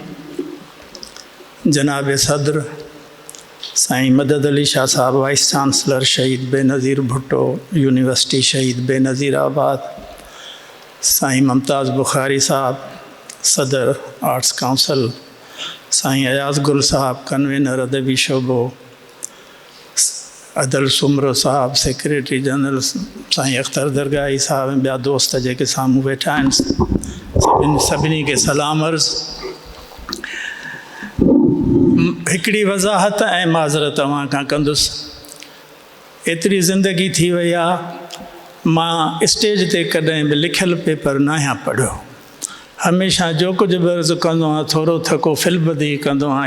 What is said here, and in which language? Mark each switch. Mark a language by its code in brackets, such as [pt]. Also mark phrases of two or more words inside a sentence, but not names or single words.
[sd] جناب صدر سائیں مدد علی شاہ صاحب، وائس چانسلر شہید بے نظیر بھٹو یونیورسٹی شہید بے نظیر آباد، سائیں ممتاز بخاری صاحب صدر آرٹس کونسل، سائیں ایاز گل صاحب کنوینر ادبی شعبو، عدل سمرو صاحب سیکریٹری جنرل، سائیں اختر درگاہی صاحب، بیا دوست جے کے ساموں بیٹھا ہیں، سبنی کے سلام عرض۔ ہکڑی وضاحت ऐं معذرت तव्हां खां कंदुसि۔ एतिरी ज़िंदगी थी वई आहे، मां स्टेज ते कॾहिं बि लिखियलु पेपर न आहियां पढ़ियो। हमेशह जो कुझु बि अर्ज़ु कंदो आहियां थोरो थको फिलबदी कंदो आहियां।